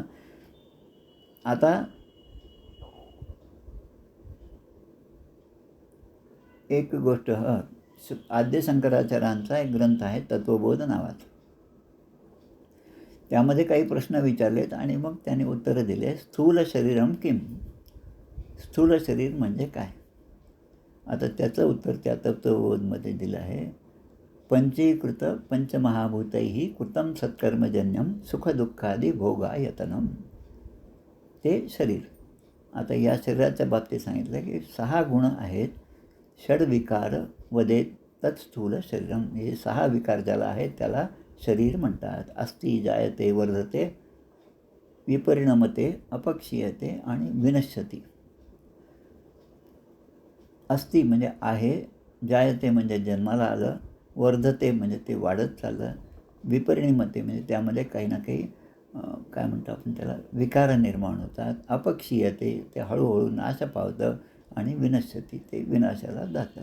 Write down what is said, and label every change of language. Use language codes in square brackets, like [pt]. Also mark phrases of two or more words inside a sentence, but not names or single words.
[mr] आता एक गोष्ट, आद्य शंकराचार्यांचा एक ग्रंथ आहे तत्वबोध नावाचा. त्यामध्ये काही प्रश्न विचारलेत आणि मग त्याने उत्तरं दिले. [sa] स्थूल शरीरम किम, [mr] स्थूल शरीर म्हणजे काय? आता त्याचं उत्तर त्या तत्वबोधमध्ये दिलं आहे. [sa] पंचीकृत पंचमहाभूतैः कृतं सत्कर्मजन्यम सुखदुःखादी भोगायतनम. [mr] ते शरीर. आता या शरीराच्या बाबतीत सांगितलं की 6 गुण आहेत. [sa] षड्विकार वदेत तत्स्थूल शरीरम. [mr] हे 6 विकार ज्याला आहेत त्याला शरीर म्हणतात. [sa] अस्ति, जायते, वर्धते, विपरिणमते, अपक्षीयते आणि विनश्यती. [mr] अस्ति म्हणजे आहे, जायते म्हणजे जन्माला आलं, वर्धते म्हणजे ते वाढत चाललं, विपरिणमते म्हणजे त्यामध्ये काही ना काही काय म्हणतो आपण त्याला विकार निर्माण होतात, अपक्षीयते ते हळूहळू नाश पावतं, आणि विनश्यती ते विनाशाला जातं.